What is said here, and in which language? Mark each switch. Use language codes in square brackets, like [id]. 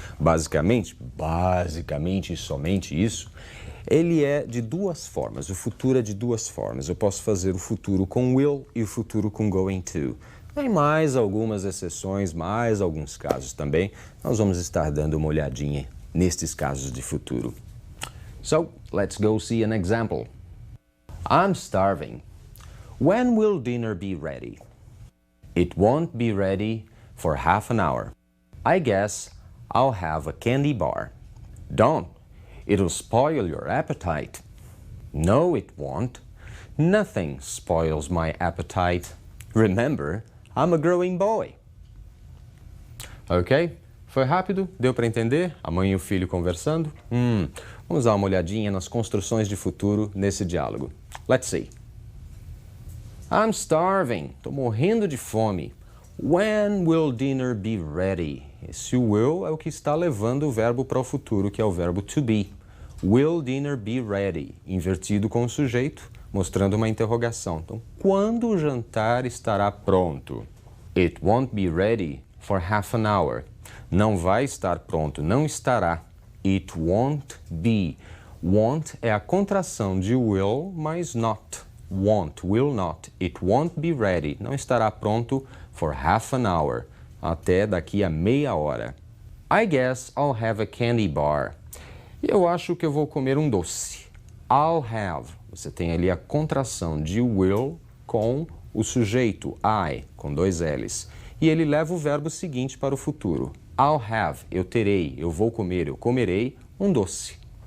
[pt] Basicamente e somente isso, ele é de 2 formas. O futuro é de 2 formas. Eu posso fazer o futuro com will e o futuro com going to. Tem mais algumas exceções, mais alguns casos também. Nós vamos estar dando uma olhadinha nestes casos de futuro. [en] So, let's go see an example. I'm starving. When will dinner be ready? It won't be ready for half an hour. I guess I'll have a candy bar. Don't. It'll spoil your appetite. No, it won't. Nothing spoils my appetite. Remember, I'm a growing boy. [pt] Ok? Foi rápido? Deu para entender? A mãe e o filho conversando? Vamos dar uma olhadinha nas construções de futuro nesse diálogo. [en] Let's see. I'm starving. [pt] Estou morrendo de fome. [en] When will dinner be ready? [pt] Esse will é o que está levando o verbo para o futuro, que é o verbo to be. [en] Will dinner be ready? [pt] Invertido com o sujeito, mostrando uma interrogação. Então, quando o jantar estará pronto? [en] It won't be ready for half an hour. [pt] Não vai estar pronto, não estará. [en] It won't be. [pt] Won't é a contração de will mais not. [en] Won't, will not. It won't be ready. [pt] Não estará pronto [en] for half an hour. [pt] Até daqui a meia hora. [en] I guess I'll have a candy bar. [pt] Eu acho que eu vou comer um doce. [en] I'll have. [pt] Você tem ali a contração de will com o sujeito I, com 2 L's. E ele leva o verbo seguinte para o futuro. [en] I'll have, [pt] eu terei, eu vou comer, eu comerei um doce.